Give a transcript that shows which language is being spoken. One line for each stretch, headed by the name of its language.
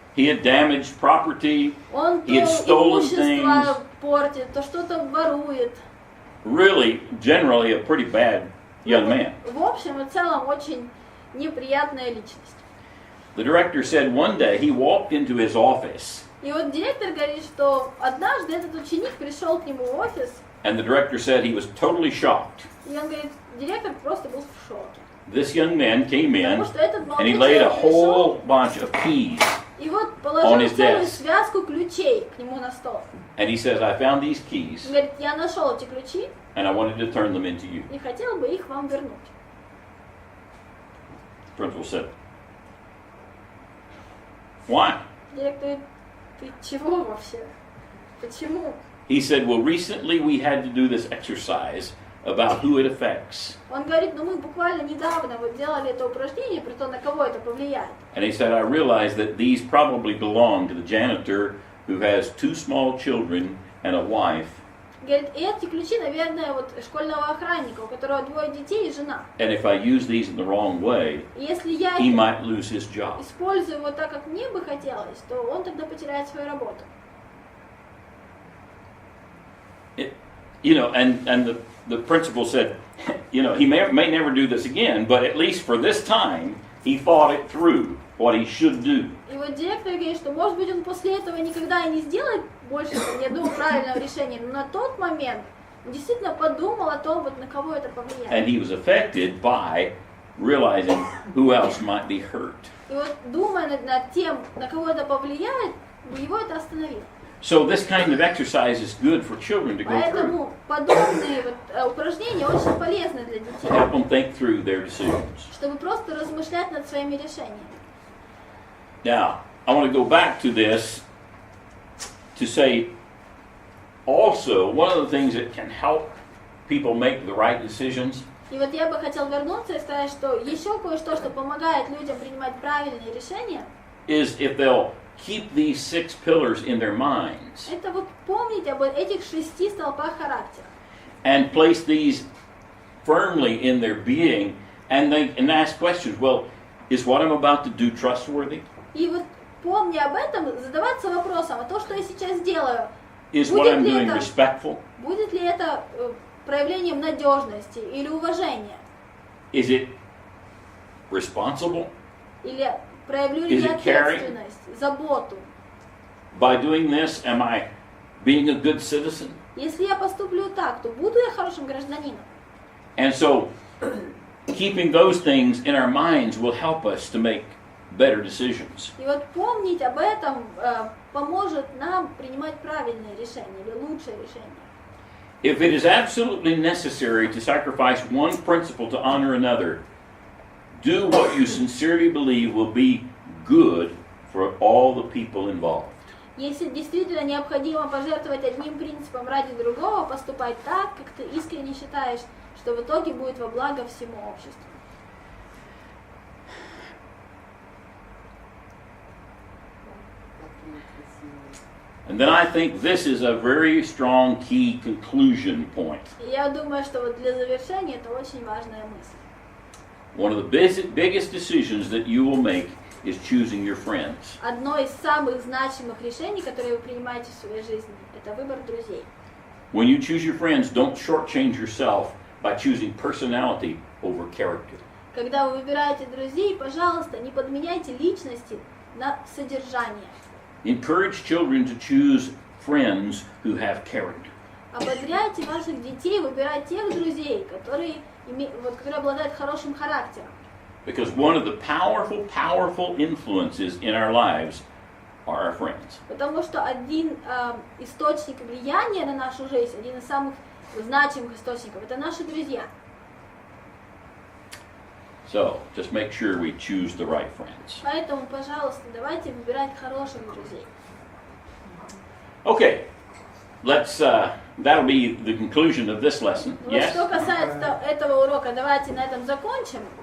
English: He had damaged property,
Russian: Он то
English: He had stolen
Russian: имущество
English: things.
Russian: портит, то что-то ворует.
English: really, generally a pretty bad young man.
Russian: В общем и целом очень неприятная личность.
English: The director said one day he walked into his office,
Russian: И вот директор говорит, что однажды этот ученик пришел к нему в офис,
English: and the director said he was totally shocked.
Russian: и он говорит, директор просто был в шоке.
English: This young man came in,
Russian: Потому что этот
English: and
Russian: молодой
English: he laid a
Russian: человек пришел,
English: whole bunch of keys,
Russian: и вот
English: on
Russian: положил
English: his
Russian: целую
English: desk.
Russian: связку ключей к нему на стол.
English: and he says, I found these keys,
Russian: Он говорит, я нашел эти ключи
English: and I wanted to turn them into you.
Russian: и хотел бы их вам вернуть.
English: The principal said, why?
Russian: Директор говорит, ты чего вообще? Почему?
English: He said, well, recently we had to do this exercise about who it affects.
Russian: Он говорит, ну мы буквально недавно вот делали это упражнение, при том, на кого это повлияет.
English: And he said, I realized that these probably belong to the janitor who has 2 small children and a wife.
Russian: Говорит, и эти ключи, наверное, вот школьного охранника, у которого 2 детей и жена.
English: And if I use these in the wrong way,
Russian: И если я
English: he
Russian: их
English: might lose his job.
Russian: использую вот так, как мне бы хотелось, то он тогда потеряет свою работу.
English: You know, and the principal said, you know, he may never do this again, but at least for this time, he thought it through, what he should do.
Russian: И вот директор говорит, что, может быть, он после этого никогда и не сделает больше ни одного правильного решения, но на тот момент он действительно подумал о том, вот на кого это повлияет.
English: And he was affected by realizing who else might be hurt.
Russian: И вот думая над тем, на кого это повлияет, его это остановило.
English: So this kind of exercise is good for children to go through.
Russian: Поэтому подобные вот упражнения очень полезны для детей,
English: Help them think through their decisions.
Russian: чтобы просто размышлять над своими решениями.
English: Now, I want to go back to this to say also one of the things that can help people make the right decisions
Russian: И вот я бы хотел вернуться и сказать, что еще кое-что, что помогает людям принимать правильные решения,
English: is if they'll keep these 6 pillars in their minds
Russian: это вот помнить об этих 6 столпах характера.
English: and place these firmly in their being and ask questions. Well, is what I'm about to do trustworthy?
Russian: И вот помня об этом, задаваться вопросом, а то, что я сейчас делаю,
English: Is what I'm doing respectful?
Russian: будет ли это проявлением надежности или уважения?
English: Is it responsible?
Russian: Или проявлю ли
English: Is
Russian: я
English: it caring?
Russian: ответственность, заботу?
English: By doing this, am I being a good citizen?
Russian: Если я поступлю так, то буду я хорошим гражданином.
English: And so, keeping those things in our minds will help us to make better decisions.
Russian: И вот помнить об этом поможет нам принимать правильные решения или лучшие решения.
English: If it is absolutely necessary to sacrifice one principle to honor another, do what you sincerely believe will be good for all the people involved.
Russian: Если действительно необходимо пожертвовать одним принципом ради другого, поступать так, как ты искренне считаешь, что в итоге будет во благо всему обществу.
English: And then I think this is a very strong key conclusion point.
Russian: И я думаю, что вот для завершения это очень важная мысль.
English: One of the biggest decisions that you will make is choosing your friends.
Russian: Одно из самых значимых решений, которые вы принимаете в своей жизни, это выбор друзей.
English: When you choose your friends, don't shortchange yourself by choosing personality over character.
Russian: Когда вы выбираете друзей, пожалуйста, не подменяйте личности на содержание.
English: Encourage children to choose friends who have character.
Russian: Ободряйте ваших детей выбирать тех друзей, которые обладают хорошим характером.
English: Because one of the powerful influences in our lives are our friends.
Russian: Потому что один источник влияния на нашу жизнь, один из самых значимых источников, это наши друзья.
English: So, just make sure we choose the right friends.
Russian: Поэтому, пожалуйста, давайте выбирать хороших друзей.
English: Okay, that'll be the conclusion of this lesson.
Russian: Вот
English: Yes?
Russian: что касается этого урока, давайте на этом закончим.